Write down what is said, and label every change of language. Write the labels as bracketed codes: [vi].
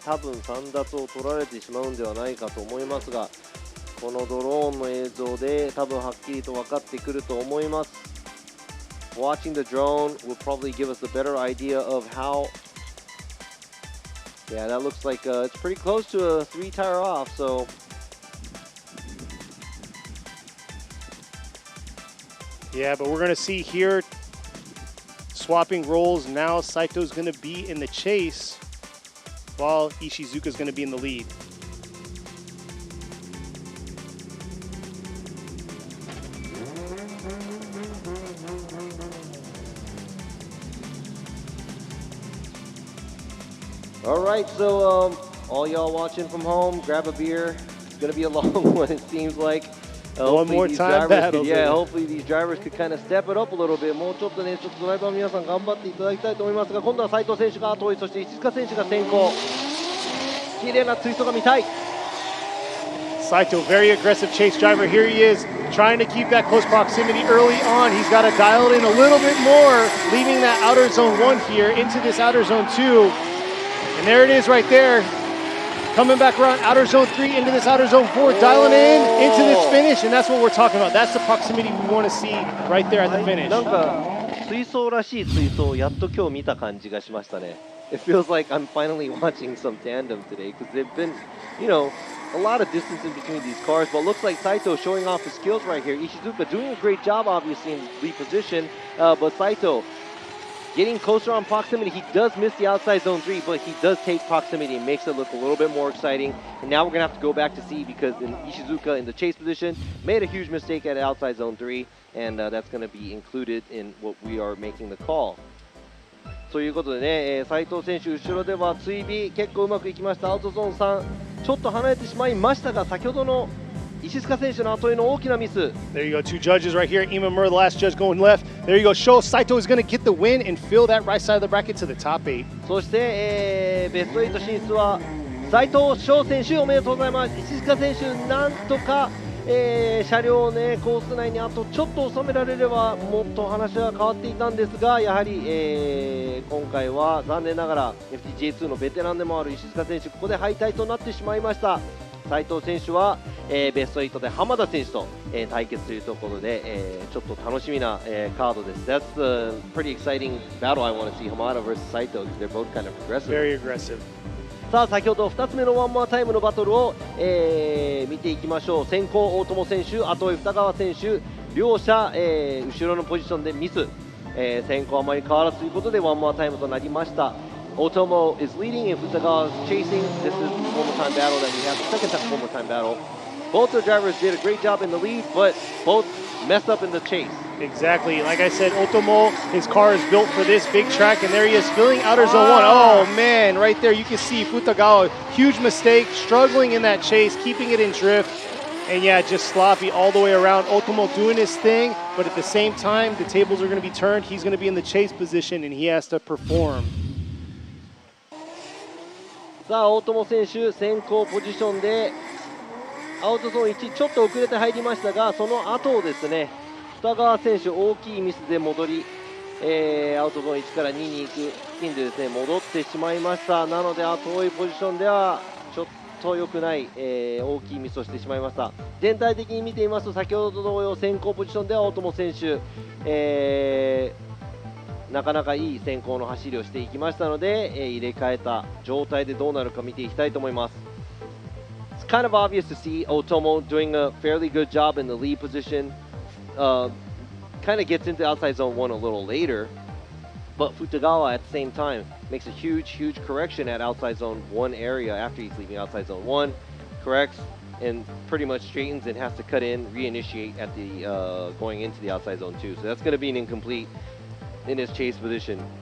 [ja] 多分3だと取られてしまうんではないかと思いますが、このドローンの映像で多分はっきりと分かってくると思います。 [en] Watching the drone will probably give us a better idea of how. Yeah, that looks like it's pretty close to a 3-tire off, so. Yeah, but we're going to see here swapping roles. Now Saito's going to be in the chase while Ishizuka's going to be in the lead. All right, so all y'all watching from home, grab a beer. It's going to be a long one, it seems like. One more time battle. Hopefully these drivers could kind of step it up a little bit. [ja] もうちょっとね、ちょっとドライバーの皆さん頑張っていただきたいと思いますが、今度は斉藤選手が後追い、そして石塚選手が先行。綺麗なツイストが見たい。 [en] Saito, very aggressive chase driver. Here he is, trying to keep that close proximity early on. He's got to dial it in a little bit more, leaving that outer zone 1 here into this outer zone 2. And there it is right there. Coming back around outer zone 3 into this outer zone 4, dialing in into this finish, and that's what we're talking about. That's the proximity we want to see right there at the finish. [ja] なんか追走らしい追走をやっと今日見た感じがしましたね。 [en] It feels like I'm finally watching some tandem today because they've been, you know, a lot of distance in between these cars, but looks like Saito showing off his skills right here. Ishizuka doing a great job, obviously, in lead position, but Saito getting closer on proximity. He does miss the outside zone 3, but he does take proximity and makes it look a little bit more exciting. And now we're going to have to go back to see because Ishizuka in the chase position made a huge mistake at outside zone 3, and that's going to be included in what we are making the call. [ja] ということでね、斉藤選手、後ろでは追尾結構うまくいきました。アウトゾーン3、ちょっと離れてしまいましたが、先ほどの石塚選手の後への大きなミス。 [en] There you go, 2 judges right here. Imamura, the last judge, going left. There you go. Show Saito is going to get the win and fill that right side of the bracket to the top 8. [ja] そして、ベスト8進出は斉藤翔選手、おめでとうございます。石塚選手、なんとか、車両をね、コース内にあとちょっと収められればもっと話は変わっていたんですが、やはり、今回は残念ながら FDJ2 のベテランでもある石塚選手、ここで敗退となってしまいました。斉藤選手は、ベスト8で浜田選手と、対決というところで、ちょっと楽しみな、カードです。 [en] That's a pretty exciting battle I want to see, Hamada versus Saito, because they're both kind of aggressive. Very aggressive. [ja] さあ先ほど2つ目のワンモアタイムのバトルを、見ていきましょう。先行大友選手、後追い二川選手、両者、後ろのポジションでミス、先行あまり変わらずということでワンモアタイムとなりました。 [en] Otomo is leading and Futagawa is chasing. This is the one more time battle that we have, the second one more time battle. Both the drivers did a great job in the lead, but both messed up in the chase. Exactly. Like I said, Otomo, his car is built for this big track, and there he is filling outer zone 1. Oh, man, right there you can see Futagawa, huge mistake, struggling in that chase, keeping it in drift. And yeah, just sloppy all the way around. Otomo doing his thing, but at the same time, the tables are going to be turned. He's going to be in the chase position, and he has to perform. [ja] さあ大友選手、先行ポジションでアウトゾーン1、ちょっと遅れて入りましたが、その後をですね、二川選手、大きいミスで戻り、アウトゾーン1から2に行く付近でですね、戻ってしまいました。なので、後追いポジションではちょっと良くない、大きいミスをしてしまいました。全体的に見てみますと、先ほど同様、先行ポジションでは大友選手、なかなかいい先行の走りをしていきましたので、入れ替えた状態でどうなるか見ていきたいと思います。 [en] It's kind of obvious to see Otomo doing a fairly good job in the lead position. Kind of gets into outside zone 1 a little later, but Futagawa at the same time makes a huge correction at outside zone 1 area after he's leaving outside zone 1, corrects and pretty much straightens and has to cut in, reinitiate at the going into the outside zone 2. So that's going to be an incomplete in his chase position.